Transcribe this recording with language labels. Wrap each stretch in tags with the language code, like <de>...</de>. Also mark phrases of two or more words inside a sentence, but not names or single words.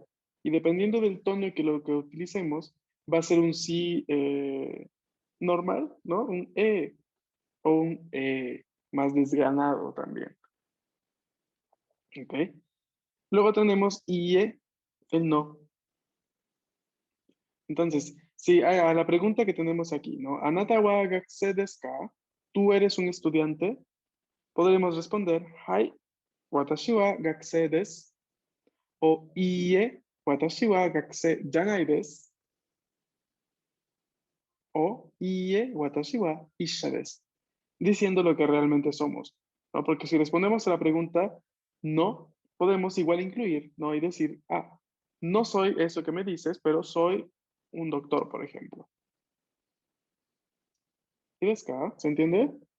<es>Y dependiendo del tono que lo que utilicemos, va a ser un sí normal, ¿no? Un o un más desganado también. ¿Ok? Luego tenemos IE, el no. Entonces, sí, a la pregunta que tenemos aquí, ¿no?</es> <ja>あなたは学生ですか?</ja> <es>¿Tú eres un estudiante? Podremos responder,</es> <ja>はい、私は学生です. O いいえ、私は学生じゃないです. O いいえ、私は医者です.</ja> <es>Diciendo lo que realmente somos, ¿no? Porque si respondemos a la pregunta no, podemos igual incluir, ¿no? Y decir, no soy eso que me dices, pero soy un doctor, por ejemplo. ¿Y ves acá? ¿Se entiende?</es>